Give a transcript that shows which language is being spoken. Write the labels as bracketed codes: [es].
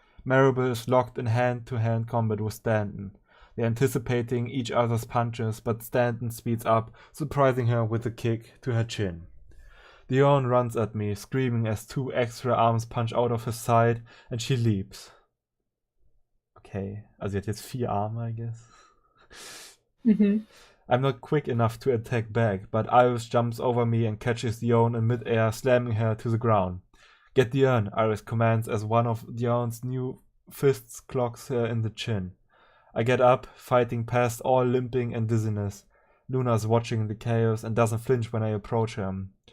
[en] Maribel is locked in hand-to-hand combat with Stanton. They're anticipating each other's punches, but Stanton speeds up, surprising her with a kick to her chin. Dion runs at me, screaming as 2 extra arms punch out of his side, and she leaps. [de] Okay, also sie hat jetzt 4 Arme, [en] I guess. I'm not quick enough to attack back, but Iris jumps over me and catches Dion in mid-air, slamming her to the ground. "Get the urn," Iris commands as one of Dion's new fists clocks her in the chin. I get up, fighting past all limping and dizziness. Luna's watching the chaos and doesn't flinch when I approach her.